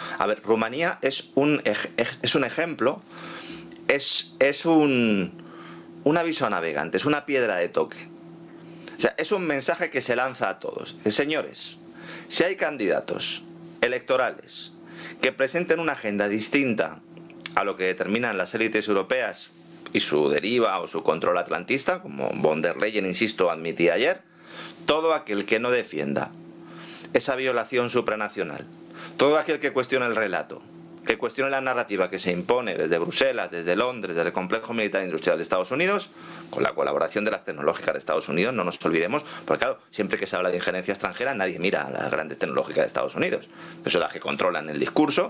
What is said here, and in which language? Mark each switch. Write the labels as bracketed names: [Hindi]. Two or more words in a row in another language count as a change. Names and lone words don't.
[Spanish] A ver, Rumanía es un ejemplo, es un aviso a navegantes, una piedra de toque. O sea, es un mensaje que se lanza a todos. Señores, si hay candidatos electorales que presenten una agenda distinta a lo que determinan las élites europeas y su deriva o su control atlantista, como von der Leyen, insisto, admitía ayer, todo aquel que no defienda esa violación supranacional, todo aquel que cuestione el relato, que cuestione la narrativa que se impone desde Bruselas, desde Londres, desde el complejo militar industrial de Estados Unidos, con la colaboración de las tecnológicas de Estados Unidos, no nos olvidemos, porque claro, siempre que se habla de injerencia extranjera nadie mira a las grandes tecnológicas de Estados Unidos, que son las que controlan el discurso.